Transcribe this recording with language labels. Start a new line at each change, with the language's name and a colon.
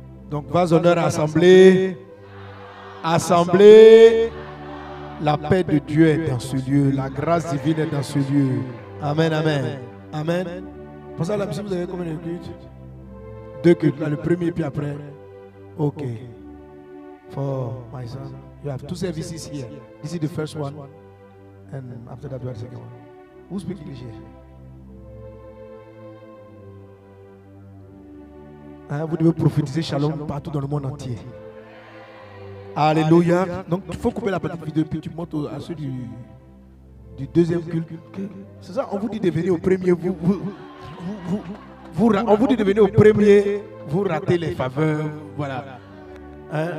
French: Donc, vas honneur à Assemblée. Assemblée. La paix de Dieu est dans ce lieu. La grâce divine est dans ce lieu. Amen, amen. Amen. Pour ça, la musique, vous avez combien de cultes? 2 cultes. Là, le premier, puis après. Ok.
English: For my son, you have 2 services here. This is the first one, and after that, we have the second one. Who speaks English here?
French: Hein, vous devez prophétiser shalom partout dans le monde entier. Alléluia. Donc, il faut couper la petite vidéo, puis tu montes à ceux du deuxième culte. C'est ça, on vous dit de venir au premier, on vous dit de venir au premier, vous ratez les faveurs. Voilà. Hein?